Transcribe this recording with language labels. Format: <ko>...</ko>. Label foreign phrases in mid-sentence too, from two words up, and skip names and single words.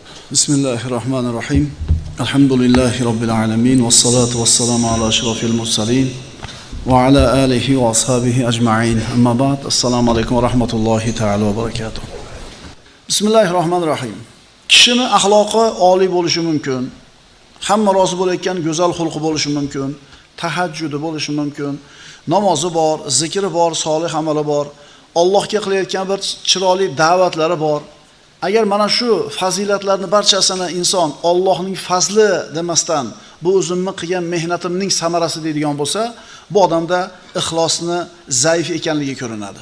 <ar>بسم الله الرحمن الرحيم. الحمد لله رب العالمين. والصلاة والسلام على أشرف المرسلين. وعلى آله وأصحابه أجمعين. أما بعد. السلام عليكم ورحمة الله تعالى وبركاته. بسم الله الرحمن الرحيم.</ar> <uz>Kishini axloqi oliy bo'lishi mumkin. Hamma rozi bo'layotgan go'zal xulqi bo'lishi mumkin. Tahajjudi bo'lishi mumkin. Namozi bor, zikri bor, solih amali bor. Allohga qilayotgan bir chiroyli da'vatlari bor. Agar mana shu fazilatlarni barchasini inson Allohning fazli demasdan, bu o'zimni qilgan mehnatimning samarasi deydigan bo'lsa, bu odamda ixlosni zaif ekanligi ko'rinadi.</uz>